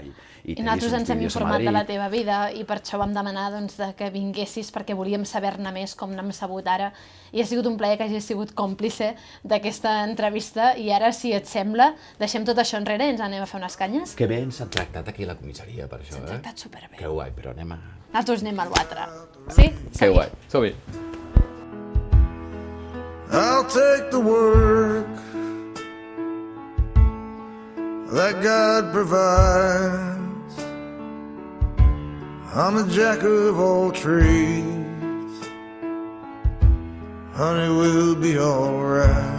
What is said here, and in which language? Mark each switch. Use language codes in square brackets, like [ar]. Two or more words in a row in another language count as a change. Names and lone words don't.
[ca] I nosaltres ens hem informat de la teva vida, i per això vam demanar que vinguessis, perquè volíem saber-ne més, com n'hem sabut ara. I ha sigut un plaer que hagis sigut còmplice d'aquesta entrevista, i ara, si et sembla, deixem tot això enrere i ens anem a fer unes canyes. Que bé ens han tractat aquí a la comissaria, per això, Ens han tractat superbé. Que guai, però anem a... Nosaltres anem al Watra. Sí? Que guai, som-hi. [en] I'll take the work that God provides. I'm a jack of all trades. Honey, we'll be alright.